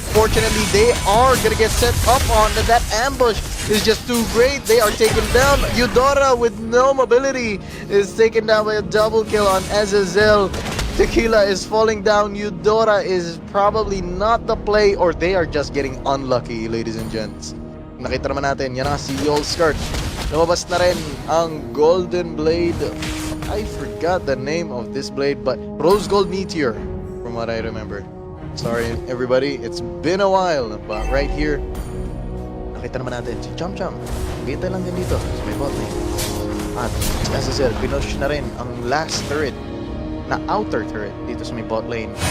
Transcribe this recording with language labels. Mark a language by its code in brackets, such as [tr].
[en] Fortunately, they are going to get set up on. That ambush is just too great. They are taken down. Eudora with no mobility is taken down by a double kill on Azazel. Tequila is falling down. Eudora is probably not the play, or they are just getting unlucky, ladies and gents. [tl] Nakita naman natin, yan na si 𝙖𝙤𝙤𝙚𝙧. Lumabas na rin ang Golden Blade. [en] I forgot the name of this blade, but Rose Gold Meteor, from what I remember. Sorry everybody, it's been a while, but right here, nakita naman natin si Chum. [tl] Kita lang din dito sa may bot lane. At as I said, pinush na rin ang last turret, na outer turret dito sa may bot lane.